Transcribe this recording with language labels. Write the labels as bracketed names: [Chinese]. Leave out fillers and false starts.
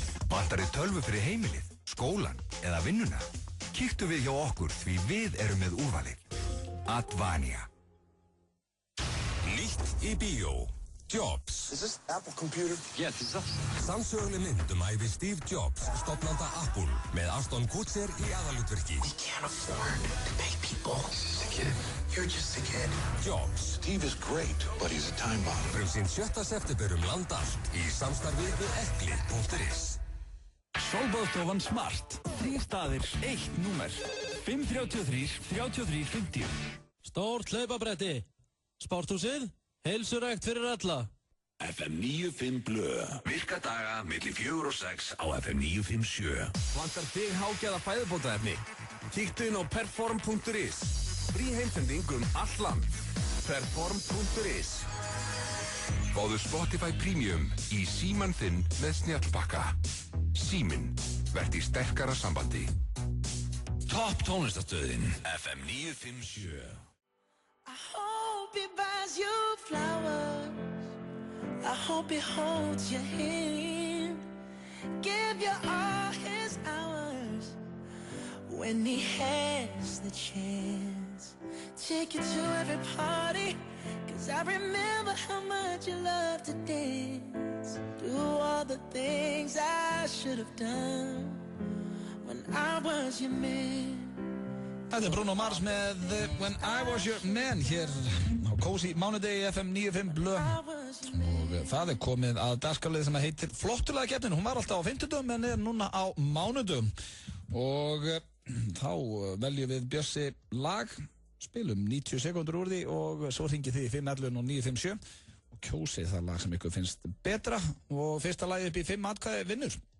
[Icelandic] Vantar þið tölvu fyrir heimilið, skólan eða vinnuna? Kíktu við hjá okkur því við erum með úrvalið. Advania. Nýtt í bíó. Jobs. [English] Is this Apple computer? Yes, it's us. [Icelandic] Sannsöguleg mynd ævi Steve Jobs, stofnanda Apple, með Ashton Kutcher í aðalhlutverki. [English] We can't afford to pay people. Just a kid. You're just a kid. Jobs. Steve is great, but he's a time bomb. [Icelandic] Frumsýnd 7. september land allt í samstarfi við Ekli.is. Sólbaðstofan Smart. 3 staðir, 1 númer. 533 3350. Stórt hlaupabretti. Sporthúsið. Heilsurækt fyrir alla. FM 95 Blö. Virka daga milli 4 og 6 á FM 957. Vantar þig hágæða fæðubótaefni? Kíktu inn á perform.is. Frí heimsending all land. Perform.is. Fáðu Spotify Premium í símann þinn með snjallbakka. Síminn, verð í sterkara sambandi. Topp tónlistarstöðin FM 957. [English] I hope he buys you flowers. I hope he holds your hand. Give you all his hours when he has the chance. Take you to every party, 'cause I remember how much you love to dance. Do all the things I should have done when I was your man. [Icelandic] Þetta Bruno Mars með When I Was Your Man hér á Cozy mánudegi FM 95 Blö og það komið að dagskrárliði sem heitir Flottulega keppnin. Hún var alltaf á 50 en er núna á mánudum og þá veljum við Bjössi lag, spilum 90 sekundur úr því og svo hringið þið í 511 og 957 og kjósið það lag sem ykkur finnst betra og fyrsta lagi upp í 5 atkvæði vinnur.